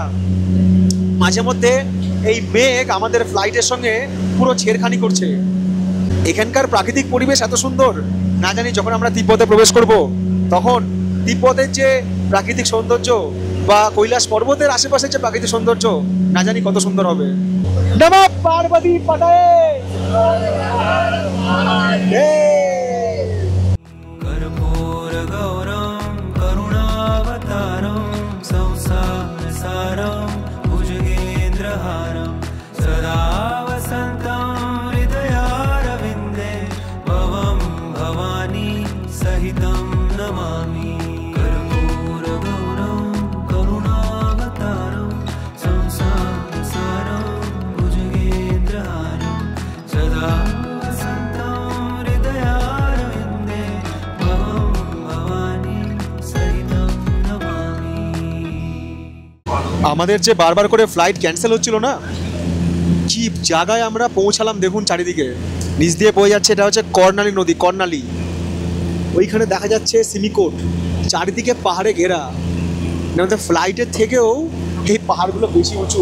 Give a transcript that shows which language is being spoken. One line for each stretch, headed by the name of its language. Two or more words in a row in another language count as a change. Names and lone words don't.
Bangla: মাঝে মধ্যে এই মেঘ আমাদের ফ্লাইটের সঙ্গে পুরো ছেড়খানি করছে। এখানকার প্রাকৃতিক পরিবেশ এত সুন্দর, না জানি যখন আমরা তিব্বতে প্রবেশ করব তখন তিব্বতের যে প্রাকৃতিক সৌন্দর্য বা কৈলাস পর্বতের আশেপাশের যে প্রাকৃতিক সৌন্দর্য, না জানি কত সুন্দর হবে।
Sanskrit: नमः पार्वती पतये। कर्पूरगौरं करुणावतारं संसारसारं भुजगेन्द्रहारं सदा वसन्तं हृदयारविन्दे भवं भवानी सहितं नमामि। कर्पूरगौरं करुणावतारं संसारसारं भुजगेन्द्रहारं सदा वसन्तं हृदयारविन्दे भवं भवानी सहितं नमामि।
Bangla: আমাদের যে বারবার করে ফ্লাইট ক্যান্সেল হচ্ছিল না, কি জায়গায় আমরা পৌঁছালাম দেখুন। চারিদিকে নিচ দিয়ে বয়ে যাচ্ছে, এটা হচ্ছে কর্ণালী নদী, কর্ণালী। ওইখানে দেখা যাচ্ছে সিমিকোট, চারিদিকে পাহাড়ে ঘেরা। আমাদের ফ্লাইটের থেকেও এই পাহাড়গুলো বেশি উঁচু।